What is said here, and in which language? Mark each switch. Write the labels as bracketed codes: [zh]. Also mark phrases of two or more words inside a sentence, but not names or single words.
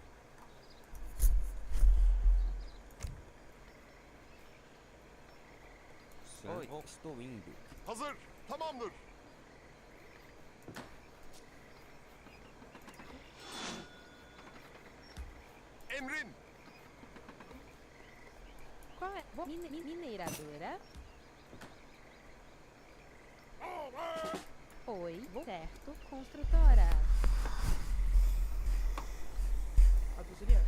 [pt] Oi, estou indo. [tr] Hazır. Tamamdır. Emrin. [pt] Qual é? Mineradora. Oi, certo. Construtora. A tu sería.